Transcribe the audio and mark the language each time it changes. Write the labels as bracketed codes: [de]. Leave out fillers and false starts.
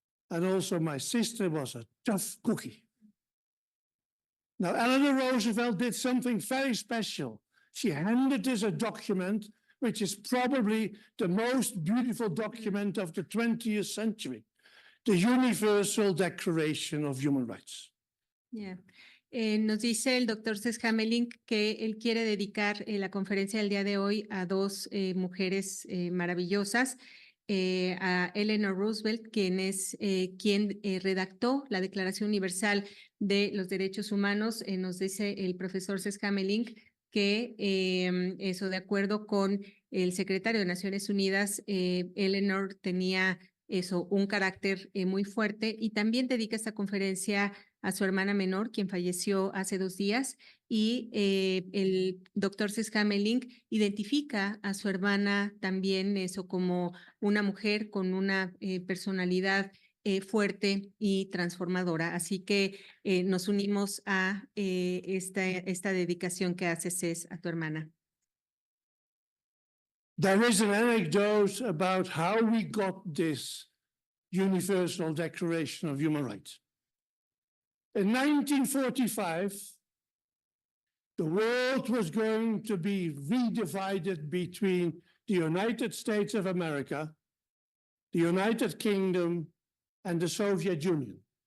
[en] And also my sister was a tough cookie. Now, Eleanor Roosevelt did something very special. She handed us a document which is probably the most beautiful document of the 20th century, the Universal Declaration of Human Rights. Yeah. [es] Nos dice el doctor Cees Hamelink que él quiere dedicar la conferencia del día de hoy a dos mujeres maravillosas, a Eleanor Roosevelt, quien es quien redactó la Declaración Universal de los Derechos Humanos. Nos dice el profesor Cees Hamelink que eso, de acuerdo con el secretario de Naciones Unidas, Eleanor tenía eso, un carácter muy fuerte, y también dedica esta conferencia a su hermana menor, quien falleció hace 2 días, y el doctor Cees Hamelink identifica a su hermana también eso como una mujer con una personalidad fuerte y transformadora. Así que nos unimos a esta dedicación que hace Cees a tu hermana. [en] There is an anecdote about how we got this Universal Declaration of Human Rights. In 1945, the world was going to be redivided between the United States of America, the United Kingdom, and the Soviet Union.